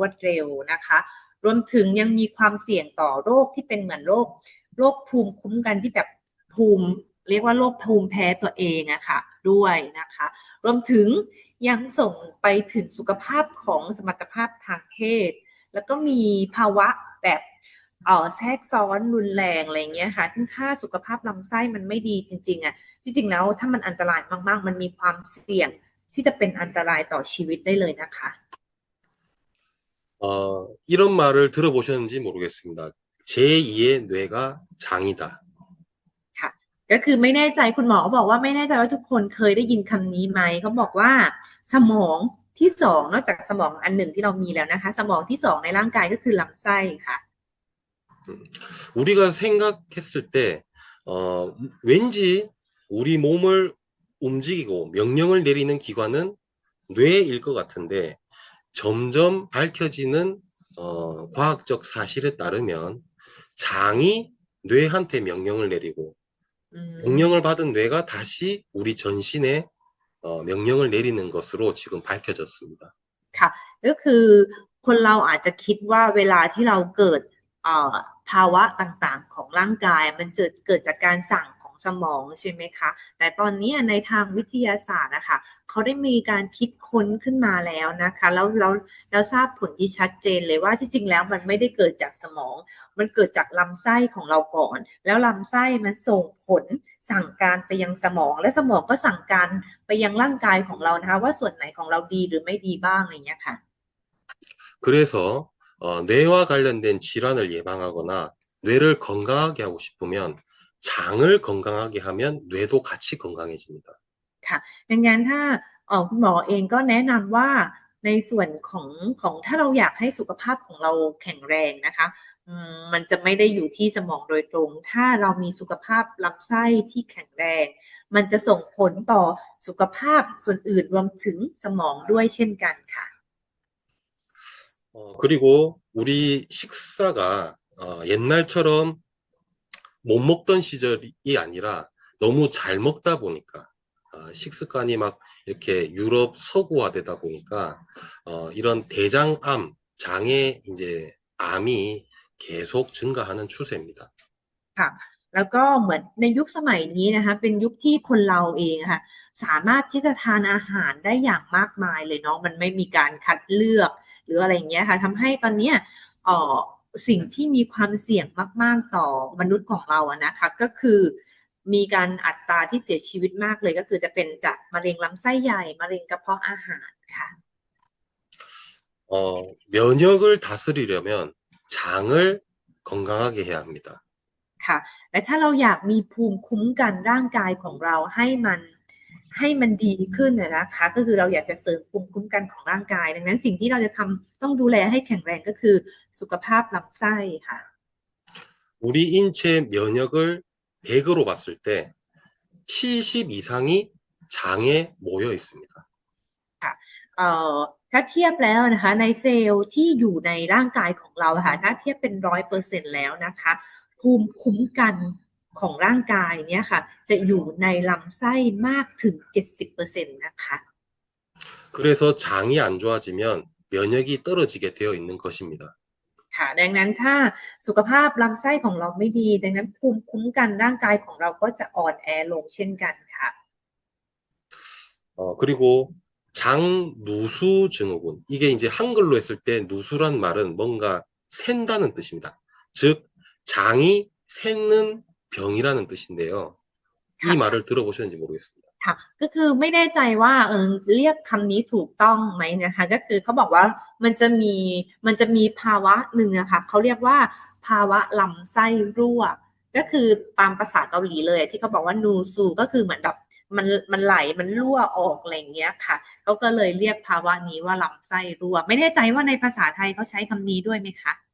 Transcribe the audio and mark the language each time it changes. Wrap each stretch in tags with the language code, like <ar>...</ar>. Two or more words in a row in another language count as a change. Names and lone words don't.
<th>ดเร็วนะคะรวมถึงยังมีความเสี่ยงต่อโรคที่เป็นเหมือนโรคภูมิคุ้มกันที่แบบภูมิ เรียกว่าโรคภูมิแพ้ตัวเองค่ะด้วยนะคะรวมถึงยังส่งไปถึงสุขภาพของสมรรถภาพทางเพศแล้วก็มีภาวะแบบแทรกซ้อนรุนแรงอะไรเงี้ยค่ะซึ่งถ้าสุขภาพลำไส้มันไม่ดีจริงๆจริงๆแล้วถ้ามันอันตรายมากๆมันมีความเสี่ยงที่จะเป็นอันตรายต่อชีวิตได้เลยนะคะ</th> <ko>이런 말을 들어보셨는지 모르겠습니다. 제2의 뇌가 장이다.</ko> <th>ค่ะก็คือไม่แน่ใจคุณหมอบอกว่าไม่แน่ใจว่าทุกคนเคยได้ยินคำนี้ไหมเขาบอกว่าสมองที่สองนอกจากสมองอันหนึ่งที่เรามีแล้วนะคะสมองที่สองในร่างกายก็คือลำไส้ค่ะ</th> <ko>우리가 생각했을 때 왠지 우리 몸을 움직이고 명령을 내리는 기관은 뇌일 것 같은데 점점 밝혀지는 과학적 사실에 따르면 장이 뇌한테 명령을 내리고 อืม 명령을 받은 뇌가 다시 우리 전신에 명령을 내리는 것으로 지금 밝혀졌습니다.</ko> <th>ค่ะก็คือคนเราอาจจะคิดว่าเวลาที่เราเกิดเอ่อภาวะต่างๆของร่างกายมันจะเกิดจากการสั่งของ สมองใช่ไหมคะแต่ตอนนี้ในทางวิทยาศาสตร์นะคะเขาได้มีการคิดค้นขึ้นมาแล้วนะคะแล้วทราบผลที่ชัดเจนเลยว่าที่จริงแล้วมันไม่ได้เกิดจากสมองมันเกิดจากลำไส้ของเราก่อนแล้วลำไส้มันส่งผลสั่งการไปยังสมองและสมองก็สั่งการไปยังร่างกายของเรานะคะว่าส่วนไหนของเราดีหรือไม่ดีบ้างอย่างเงี้ยค่ะ</th> <ko>그래서 뇌와 관련된 질환을 예방하거나 뇌를 건강하게 하고 싶으면 장을 건강하게 하면 뇌도 같이 건강해집니다.</ko> <th>ค่ะดังนั้นถ้าคุณหมอเองก็แนะนำว่าในส่วนของถ้าเราอยากให้สุขภาพของเราแข็งแรงนะคะมันจะไม่ได้อยู่ที่สมองโดยตรงถ้าเรามีสุขภาพลำไส้ที่แข็งแรงมันจะส่งผลต่อสุขภาพส่วนอื่นรวมถึงสมองด้วยเช่นกันค่ะ</th> <ko>그리고 우리 식사가 옛날처럼 못 먹던 시절이 아니라 너무 잘 먹다 보니까 식습관이 막 이렇게 유럽 서구화되다 보니까 이런 대장암, 장의 이제 암이 계속 증가하는 추세입니다.</ko> <th>ค่ะแล้วก็เหมือนในยุคสมัยนี้นะคะเป็นยุคที่คนเราเองค่ะสามารถที่จะทานอาหารได้อย่างมากมายเลยเนาะมันไม่มีการคัดเลือกหรืออะไรอย่างเงี้ยค่ะทำให้ตอนเนี้ยเอ่อสิ่งที่มีความเสี่ยงมากๆต่อมนุษย์ของเราอะนะคะก็คือมีการอัตราที่เสียชีวิตมากเลยก็คือจะเป็นจากมะเร็งลำไส้ใหญ่มะเร็งกระเพาะอาหารค่ะ</th> <ko>면역을 다스리려면 장을 건강하게 해야 합니다.</ko> <th>ค่ะและถ้าเราอยากมีภูมิคุ้มกันร่างกายของเราให้มันดีขึ้นนะคะก็คือเราอยากจะเสริมภูมิคุ้มกันของร่างกายดังนั้นสิ่งที่เราจะทำต้องดูแลให้แข็งแรงก็คือสุขภาพลำไส้ค่ะ</th> <ko>우리 인체 면역을 100으로 봤을 때 70 이상이 장에 모여 있습니다.</ko> <th>ค่ะถ้าเทียบแล้วนะคะในเซลล์ที่อยู่ในร่างกายของเราค่ะถ้าเทียบเป็น100%แล้วนะคะภูมิคุ้มกันของร่างกายเนี่ยค่ะจะอยู่ในลำไส้มากถึง 70% นะคะ</th> <ko>그래서 장이 안 좋아지면 면역이 떨어지게 되어 있는 것입니다.</ko> <th>ค่ะดังนั้นถ้าสุขภาพลำไส้ของเราไม่ดีดังนั้นภูมิคุ้มกันร่างกายของเราก็จะอ่อนแอลงเช่นกันค่ะ</th> <ko>그리고 장누수 증후군. 이게 이제 한글로 했을 때 누수란 말은 뭔가 샌다는 뜻입니다. 즉, 장이 샌는 병이라는 뜻인데요. 이 말을 들어보셨는지 모르겠습니다.</ko> <th>ค่ะก็คือไม่แน่ใจว่าเรียกคำนี้ถูกต้องไหมนะคะก็คือเขาบอกว่ามันจะมีภาวะหนึ่งนะคะเขาเรียกว่าภาวะลำไส้รั่วก็คือตามภาษาเกาหลีเลยที่เขาบอกว่านูซูก็คือเหมือนแบบมันไหลมันรั่วออกอะไรอย่างเงี้ยค่ะเขาก็เลยเรียกภาวะนี้ว่าลำไส้รั่วไม่แน่ใจว่าในภาษาไทยเขาใช้คำนี้ด้วยไหมคะ</th>